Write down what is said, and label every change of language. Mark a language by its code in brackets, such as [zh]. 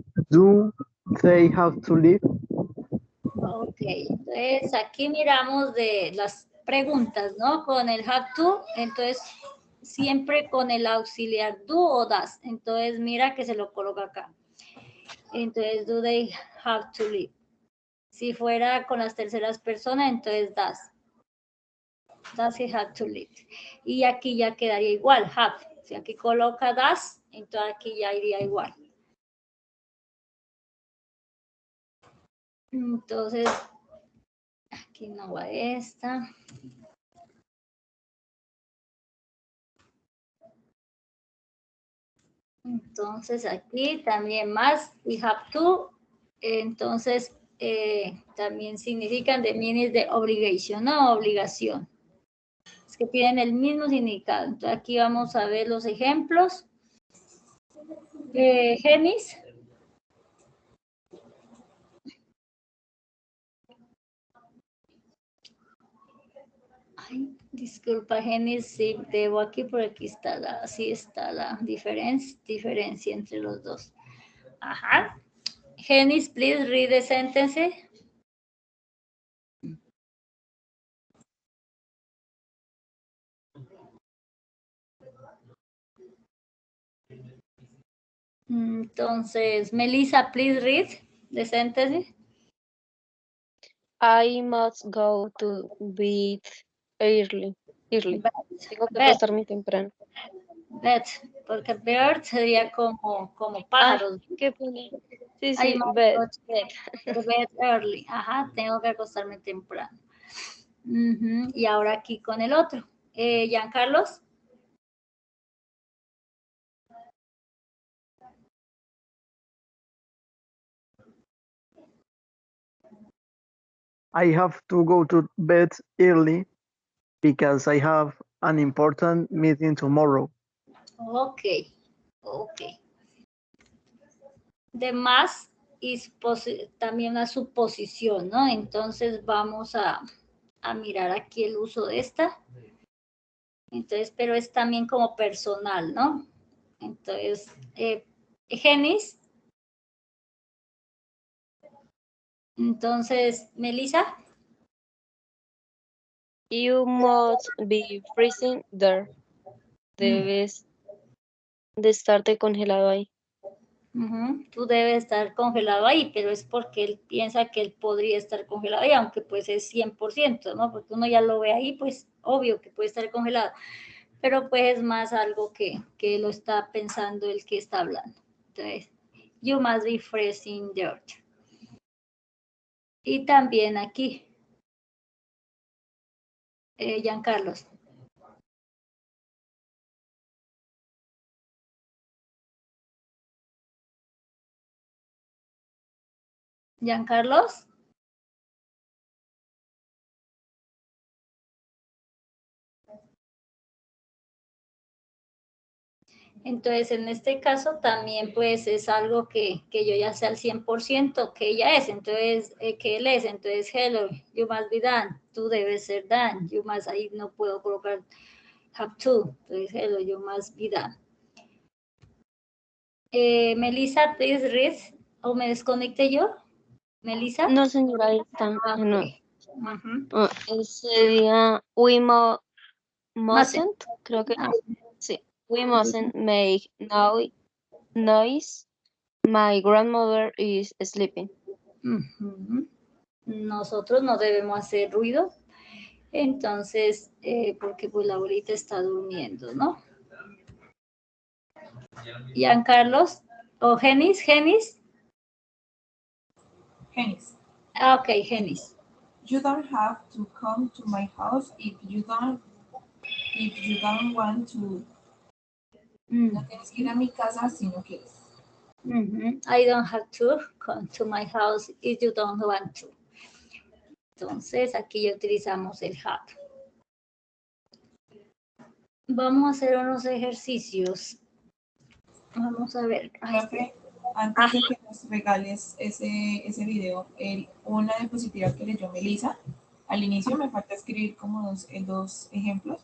[en] Do they have to leave? [es] Ok, entonces aquí miramos de las preguntas, ¿no? Con el have to, entonces siempre con el auxiliar do o does. Entonces mira que se lo coloca acá. Entonces, [en] do they have to leave? [es] Si fuera con las terceras personas, entonces does. [en] Does he have to leave? [es] Y aquí ya quedaría igual, have. Si aquí coloca does, entonces aquí ya iría igual. Entonces, aquí no va esta. Entonces aquí también más [en] we have to, [es] entonces también significan [en] the meaning [es] de obligation, no obligación. Es que tienen el mismo significado. Entonces aquí vamos a ver los ejemplos. Genis. Ay, disculpa, Genis, sí, debo aquí, por aquí está sí está la diferencia entre los dos. Ajá. [en] Genis, please read the sentence. [es] Entonces, [en] Melissa, please read the sentence. I must go to bed early. [es] Tengo que acostarme temprano. Porque bird sería como pájaros. Qué pena. Sí, [en] I [es] sí, [en] must bed. go to bed early. [es] Ajá, tengo que acostarme temprano. Y ahora aquí con el otro. Giancarlos. [en] I have to go to bed early because I have an important meeting tomorrow. Ok. [es] The más es también una suposición, ¿no? Entonces vamos a mirar aquí el uso de esta. Entonces, pero es también como personal, ¿no? Entonces, Genis. Entonces, Melissa. [en] You must be freezing there. [es] Debes de estarte congelado ahí. Tú debes estar congelado ahí, pero es porque él piensa que él podría estar congelado ahí, aunque pues es 100%, ¿no? Porque uno ya lo ve ahí, pues obvio que puede estar congelado, pero pues es más algo que lo está pensando el que está hablando. Entonces, [en] you must be freezing there. [es] Y también aquí, Giancarlos. Giancarlos. Entonces, en este caso también pues es algo que yo ya sé al 100% que ella es, entonces, que él es, entonces, [en] hello, you must be done, [es] tú debes ser done, [en] you must, [es] ahí no puedo colocar have to, entonces, hello, you must be done. Melissa, [en] please read, [es] o me desconecte yo, Melissa. No, señora, ahí están. Ah, No. [en] okay. Uh-huh. [es] Sería mustn't, creo que sí. [en] We mustn't make noise. My grandmother is sleeping. Uh-huh. [es] Nosotros no debemos hacer ruido, entonces, porque pues la abuelita está durmiendo, ¿no? Giancarlos, o Genis. Ah, ok, Genis. [en] You don't have to come to my house if you don't want to. [es] No tienes que ir a mi casa si no quieres. [en] I don't have to come to my house if you don't want to. [es] Entonces, aquí ya utilizamos el have. Vamos a hacer unos ejercicios. Vamos a ver. Profe, antes de que nos regales ese video, una diapositiva que leyó Melissa, al inicio me falta escribir como dos ejemplos.